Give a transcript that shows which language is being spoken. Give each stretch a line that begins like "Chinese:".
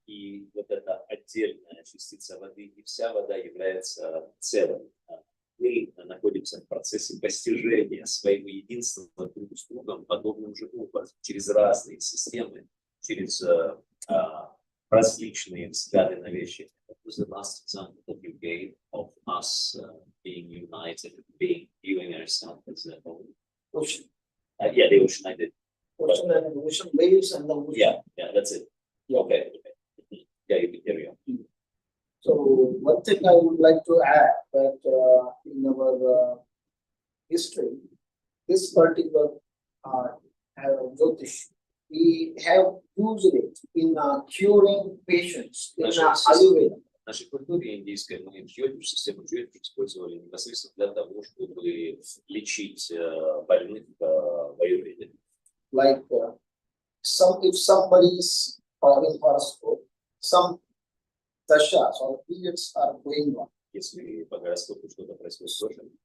Russian: И вот эта отдельная частица воды и вся вода является целым. Мы находимся в процессе постижения своего единства друг с другом подобным же образом, через разные системы, через различные взгляды на вещи.
English: That was the last example that you gave of us being united, viewing ourselves as a whole. Ocean. Yeah, the ocean I did. Ocean and ocean waves and the ocean. Yeah, that's it. Okay. Yeah, you can carry on. So one thing I would like to add that in our history, this particular Jyotish, we have used it in curing patients in Ayurveda.
Russian: В нашей культуре индийской мы Джйотиш, систему Джйотиш использовали непосредственно для того, чтобы лечить больных в Аюрведе.
English: Like if somebody is having horoscope, some dashas or periods are going on.
Russian: Если по гороскопу что-то происходит с Божьим,